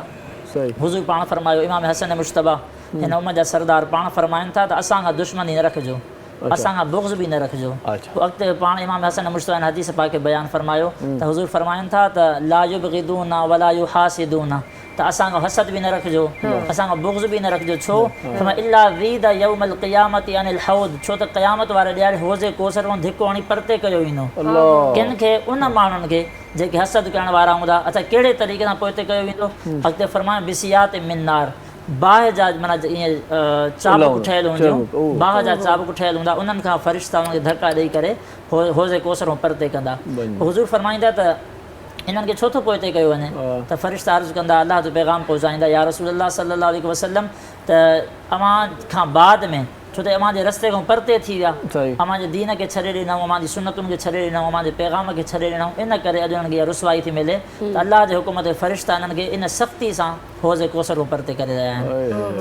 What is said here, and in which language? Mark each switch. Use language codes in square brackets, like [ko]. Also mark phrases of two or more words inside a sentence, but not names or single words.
[sd] हुज़ूर पाण फरमायो, इमाम हसन मुश्तबा हिन उम्मत जा सरदार पाण फरमाइनि था त असांखां दुश्मनी न रखिजो, असांखां बुग़्ज़ बि न रखिजो। अॻिते पाण इमाम हसन मुश्तबा हदीस पाक खे बयानु फरमायो त हुज़ूर फरमाइनि था त [ar] لا يبغضوننا ولا يحاسدوننا, [sd] त असांखां हसद बि न रखिजो, असांखां बुग़्ज़ बि न रखिजो। [ar] छो إلا ذيد يوم القيامة عن الحوض, [sd] छो त क़यामत वारे ॾियारे हौज़े कोसर खां धिको हणी परते कयो वेंदो। किन खे? उन माण्हुनि खे जेके हसद करण वारा हूंदा। अच्छा, कहिड़े तरीक़े सां पोइ हिते कयो वेंदो? अॻिते फरमाए [ar] بسياط من نار, [sd] बाहि जा माना ईअं चाबुक ठहियलु हूंदियूं, बाहि जा चाबुक ठहियलु हूंदा, उन्हनि खां फ़रिश्ता उन्हनि खे धका ॾेई करे हौज़े कोसर खां परते कंदा। हुज़ूर फरमाईंदा त इन्हनि खे छो थो पोइ हिते कयो वञे? त फ़रिश्ता अर्ज़ु कंदा, अलाह जो पैगाम पहुचाईंदा, [ar] يا رسول الله صلى الله عليه وسلم [sd] त अव्हां खां बाद में, छो त अव्हां जे रस्ते खां परते थी विया, अव्हां जे दीन खे छॾे ॾिनऊं, अव्हां जी सुनतुनि खे छॾे ॾिनऊं, अव्हां जे पैगाम खे छॾे ॾिनऊं, इन करे अॼु उन्हनि खे रुसवाई थी मिले। त अलाह जे हुकुम ते फ़रिश्ता इन्हनि खे इन सख़्ती सां हौज़े कोसर खां परते करे रहिया आहिनि।